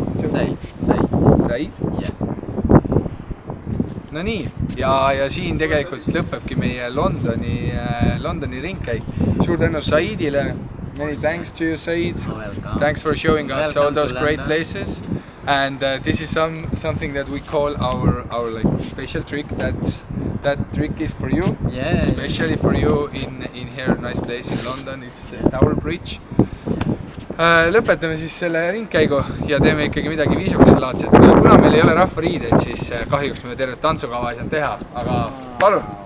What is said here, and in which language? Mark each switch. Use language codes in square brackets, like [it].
[en] Said? Yeah. [et] No nii, ja siin tegelikult lõpebki meie Londoni ringkäik. Suur tänu Saidile. [en] Many thanks to you, Said. Thanks for showing us all those great places. And this is something that we call our like special trick. That trick is for you, especially for you in here nice place in London. It's Tower Bridge. [et] Lõpetame siis selle ringkäigu ja teeme ikkagi midagi viisukaselaadset. Kuna meil ei ole rahvariideid, siis kahjuks me tervet tantsukava ei saanud teha, aga palun!